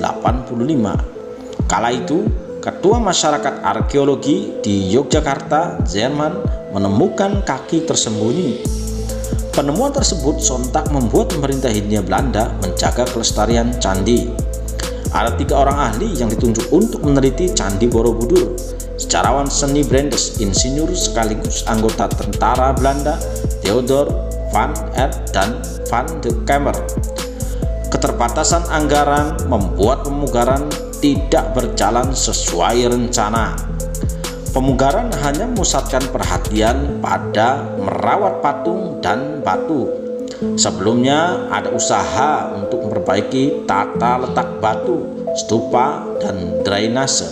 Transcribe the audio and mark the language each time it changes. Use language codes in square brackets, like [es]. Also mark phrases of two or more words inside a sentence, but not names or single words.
[id] Kala itu, Ketua Masyarakat Arkeologi di Yogyakarta, Jerman, menemukan kaki tersembunyi. Penemuan tersebut sontak membuat pemerintah Hindia Belanda menjaga kelestarian candi. Ada 3 orang ahli yang ditunjuk untuk meneliti Candi Borobudur. Sejarawan seni Brandes, insinyur sekaligus anggota tentara Belanda, Theodor van Aert dan van de Kamer. Keterbatasan anggaran membuat pemugaran tidak berjalan sesuai rencana. Pemugaran hanya memusatkan perhatian pada merawat patung dan batu. Sebelumnya ada usaha untuk memperbaiki tata letak batu, stupa, dan drainase.